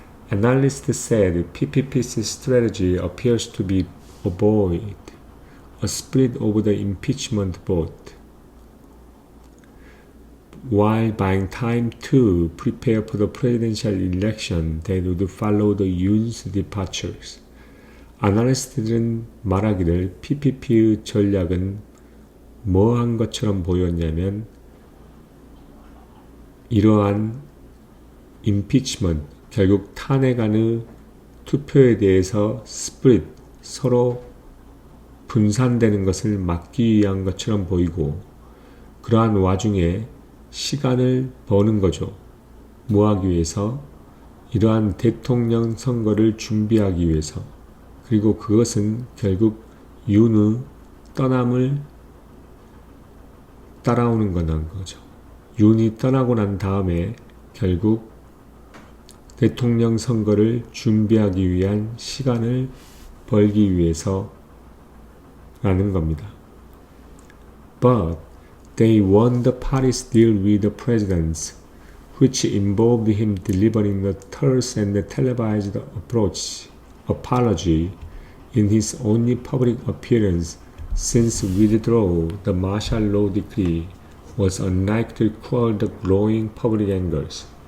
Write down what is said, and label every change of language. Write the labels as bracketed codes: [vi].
[en] Analysts said PPP's strategy appears to be avoid a split over the impeachment vote, while buying time to prepare for the presidential election that would follow the Yoon's departures. [ko] 아날리스트들은 말하기를 PPP의 전략은 뭐한 것처럼 보였냐면 이러한 impeachment, 결국 탄핵안의 투표에 대해서 스프릿, 서로 분산되는 것을 막기 위한 것처럼 보이고 그러한 와중에 시간을 버는 거죠. 뭐 하기 위해서? 이러한 대통령 선거를 준비하기 위해서. 그리고 그것은 결국 윤의 떠남을 따라오는 거는 거죠. 윤이 떠나고 난 다음에 결국 대통령 선거를 준비하기 위한 시간을 벌기 위해서 라는 겁니다. [en] But they won the party's deal with the presidents, which involved him delivering a terse and televised apology in his only public appearance since withdrawing the martial law decree, was unlikely to quell the growing public angers.